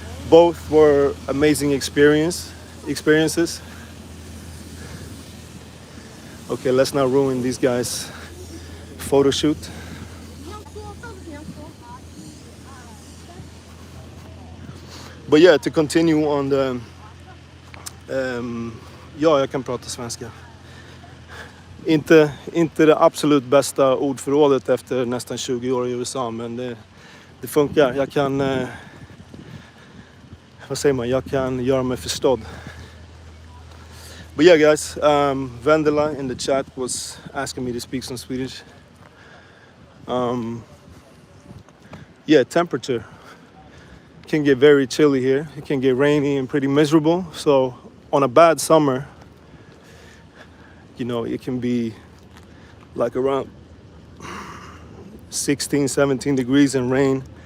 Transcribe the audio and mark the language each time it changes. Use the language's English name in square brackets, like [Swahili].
[English] Both were amazing experiences. Okay, let's not ruin these guys' photo shoot. But yeah, to continue on the... [Swedish] ja, jag kan prata svenska. Inte det absolut bästa ordförrådet efter nästan 20 år i USA, men det funkar. Jag kan... vad säger man? Jag kan göra mig förstådd. [English] But yeah, guys, Vendela in the chat was asking me to speak some Swedish. Yeah, temperature can get very chilly here. It can get rainy and pretty miserable. So on a bad summer, you know, it can be like around 16, 17 degrees and rain.